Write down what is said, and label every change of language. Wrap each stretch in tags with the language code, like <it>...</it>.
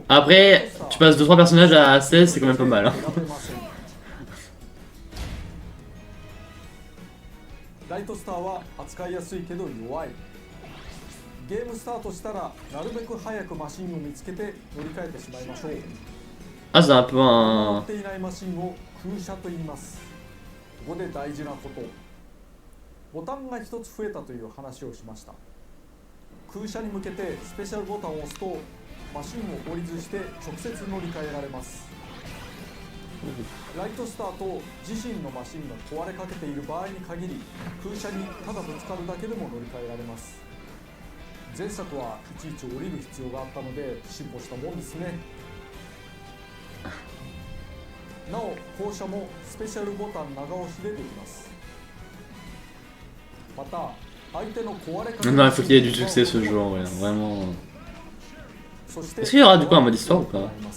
<fr>Après, tu passes 2-3 personnages à 16, c'est quand même pas mal. Hein.</fr> <ja>ライトスターは扱いやすいけど弱い。ゲームスタートしたらなるべく早くマシンを見つけて乗り換えてしまいましょう。</ja> <fr>Ah, c'est un peu</fr> <ja>乗</ja> <fr>un...</fr> <ja>っていないマシンを空車と言います。ここで大事なこと。ボタンが一つ増えたという話をしました。空車に向けてスペシャルボタンを押すとマシンを降りずして直接乗り換えられます。ライトスターと自身のマシンが壊れかけている場合に限り空車にただぶつかるだけでも乗り換えられます。前作はいちいち降りる必要があったので進歩したもんですね。なお降車もスペシャルボタン長押しでできます。また相手の壊れかけ</ja> <fr>Non, il faut qu'il y ait du succès ce jeu, ouais, vraiment. Est-ce qu'il y aura du coup un mode histoire ou pas?</fr>